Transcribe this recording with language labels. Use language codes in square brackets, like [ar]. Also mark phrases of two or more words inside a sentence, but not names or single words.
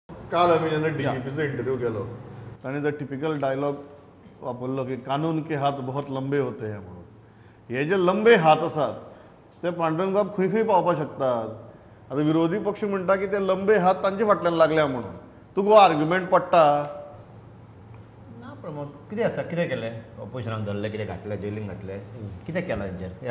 [kok] काल आम्ही जेन्ना डीजीपीचो इंटरव्यू केलो ताणें तो [en] typical dialogue [kok] वापरलो की [hi] कानून के हात बहुत लंबे होते हैं [kok] म्हणून. हे जे लंबे हात आसात ते पांडुरंग बाब खंय खंय पावपाक शकतात. आतां विरोधी पक्ष म्हणटा की ते लंबे हात तांचे फाटल्यान लागल्या म्हणून. तुका आर्ग्युमेंट पडटा? ना प्रमोद, कितें आसा, कितें केलें? ऑपोजिशनाक धरलें, कितें घातलें, जेलीन घातलें, कितें केलां तेंचेर?